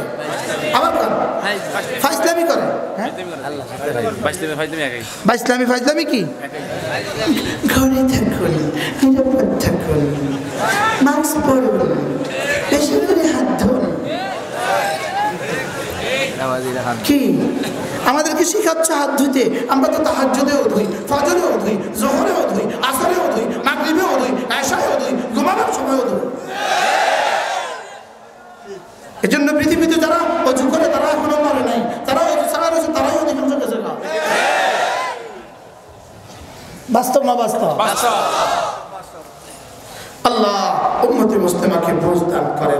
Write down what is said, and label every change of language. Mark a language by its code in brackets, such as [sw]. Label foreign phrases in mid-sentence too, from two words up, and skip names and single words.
[bn] আবার ফাইসলামি করে। বাইসলামি ফাইসলামি কি? ঘরে থাকুন, নিরাপদ থাকুন, মাস্ক পরুন, বেশি করে হাত ধরুন। কি আমাদেরকে শিখাচ্ছে হাত ধুইতে? আমরা তো তাহাজ্জুদেও ধুই, ফজরেও ধুই, জোহরেও ধুই, আসরেও ধুই, মাগরিবেও ধুই, এশায়ও ধুই, ঘুমানোর সময়ও ধুই। এজন্য পৃথিবীতে যারা অজু করে তারা এখনো মরে নাই, তারা অজু ছাড়া রয়েছে, তারাই অধিকাংশ গেছে। বাস্তব না বাস্তব? আল্লাহ উম্মতে মুসলিমাকে বুঝ দান করেন।